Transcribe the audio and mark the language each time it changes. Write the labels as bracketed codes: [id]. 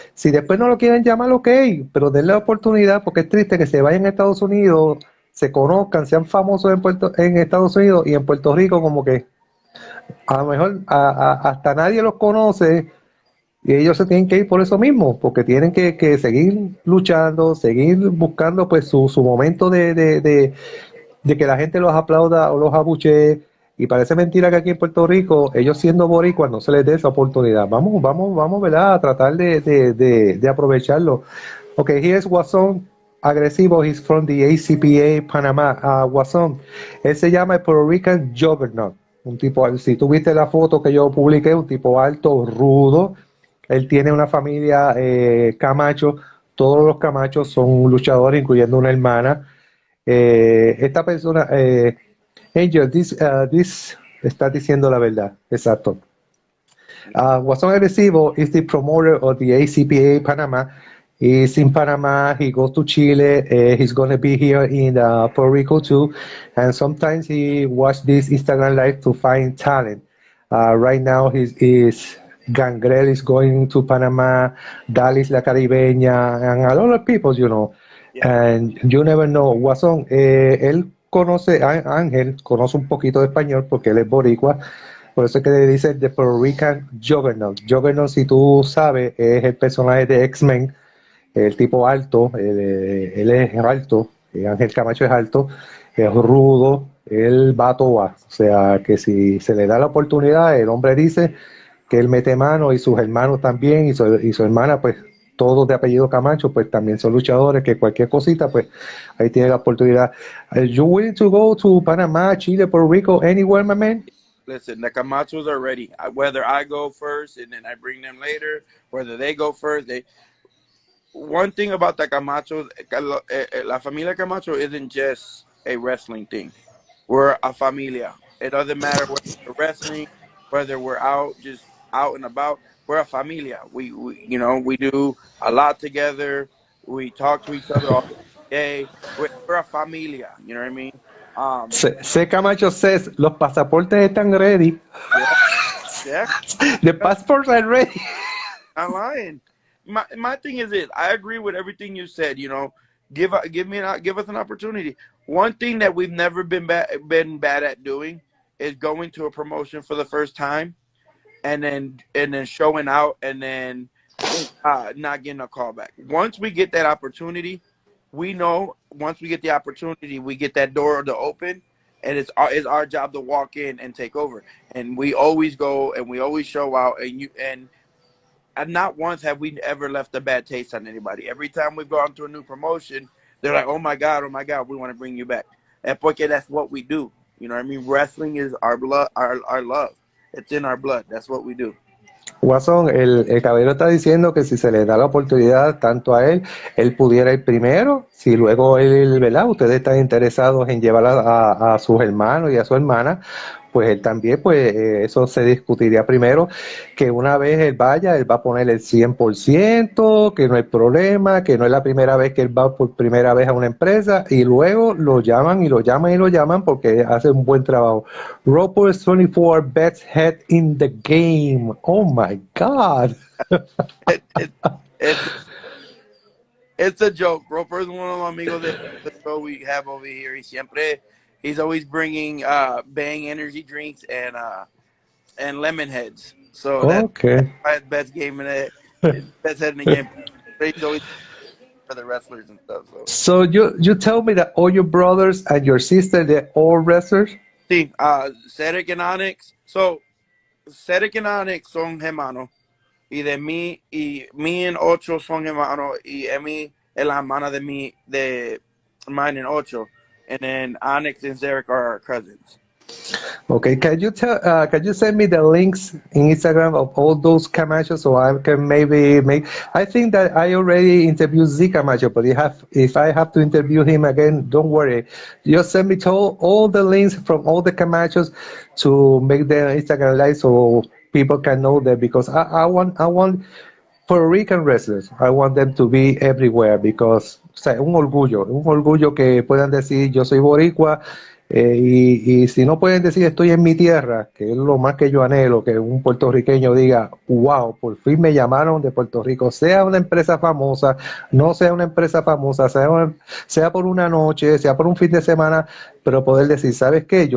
[es] Si después no lo quieren llamar, ok, pero denle la oportunidad porque es triste que se vayan a Estados Unidos, se conozcan, sean famosos en Estados Unidos y en Puerto Rico como que a lo mejor hasta nadie los conoce y ellos se tienen que ir por eso mismo, porque tienen que seguir luchando, seguir buscando pues su momento de que la gente los aplauda o los abuchee. Y parece mentira que aquí en Puerto Rico, ellos siendo boricuas, no se les dé esa oportunidad. Vamos, ¿verdad? A tratar de aprovecharlo. [en] Okay, here's Guasón agresivo. He's from the ACPA Panamá. [es] Guasón, él se llama el Puerto Rican Juggernaut. Un tipo, si tú viste la foto que yo publiqué, un tipo alto, rudo. Él tiene una familia Camacho. Todos los Camachos son luchadores, incluyendo una hermana. Esta persona, Angel, this está diciendo la verdad, exacto. [en] Guasón Agresivo is the promoter of the ACPA Panama. He's in Panama. He goes to Chile. He's going to be here in Puerto Rico too. And sometimes he watch this Instagram live to find talent. Right now, he's Gangrel is going to Panama. Dalis La Caribeña, and a lot of people, yeah, And you never know. [es] Guasón, él conoce, Ángel conoce un poquito de español porque él es boricua. Por eso es que le dice The Puerto Rican Juggernaut. Juggernaut, si tú sabes, es el personaje de X-Men, el tipo alto, él es alto, Ángel Camacho es alto, es rudo, él va a toa. O sea, que si se le da la oportunidad, el hombre dice que él mete mano y sus hermanos también, y su hermana, pues todos de apellido Camacho, pues también son luchadores, que cualquier cosita, pues ahí tiene la oportunidad. [en] You willing to go to Panama, Chile, Puerto Rico, anywhere, my man? listen, the Camachos are ready. Whether I go first and then I bring them later, whether they go first, they. One thing about the Camachos, [es] la familia Camacho [en] isn't just a wrestling thing. We're a familia. It doesn't matter whether we're wrestling, whether we're out just out and about. We're a familia. We do a lot together. We talk to each other all day. We're a familia. You know what I mean? Um, C. [es] Camacho says, los pasaportes están ready. [en] yeah, yeah. The passports are ready. Not lying. My thing is this. I agree with everything you said. Give us an opportunity. One thing that we've never been bad at doing is going to a promotion for the first time and then showing out and then not getting a call back. Once we get that opportunity, we know once we get the opportunity, we get that door to open, and it's our job to walk in and take over. And we always go and we always show out, and not once have we ever left a bad taste on anybody. Every time we've gone to a new promotion, they're like, oh my God, we want to bring you back. And porque that's what we do. You know what I mean? Wrestling is our blood, our love. It's in our blood. That's what we do. [es] Watson, el caballero está diciendo que si se le da la oportunidad tanto a él pudiera ir primero, si luego él, ¿verdad? Ustedes están interesados en llevar a sus hermanos y a su hermana, pues él también, pues eso se discutiría primero, que una vez él vaya, él va a poner el 100%, que no hay problema, que no es la primera vez que él va por primera vez a una empresa, y luego lo llaman y lo llaman y lo llaman porque hace un buen trabajo. [en] Roper's 24 best head in the game. Oh my God. It, it, it's it's a joke. Roper is one of [es] los amigos de show [en] we have over here. [es] Y siempre [en] He's always bringing Bang energy drinks and lemon heads. So that's Okay. my best game in it. Best head in the game. He's always for the wrestlers and stuff. So So you tell me that all your brothers and your sister they're all wrestlers? sí, Cedric and Onyx. So Cedric and Onyx [es] son hermanos. Y en Ocho son hermanos. Y Emmy es la hermana de [en] mine and [es] Ocho. [en] And then Onyx and Cedric are cousins. Okay, can you send me the links in Instagram of all those Camacho so I can maybe make I think that I already interviewed Z Camacho, but if I have to interview him again, don't worry. Just send me to all the links from all the Camachos to make the Instagram live so people can know that because I want Puerto Rican wrestlers, I want them to be everywhere because, [es] o sea, un orgullo que puedan decir yo soy boricua y si no pueden decir estoy en mi tierra, que es lo más que yo anhelo, que un puertorriqueño diga, wow, por fin me llamaron de Puerto Rico, sea una empresa famosa, no sea una empresa famosa, sea por una noche, sea por un fin de semana, pero poder decir, ¿sabes qué?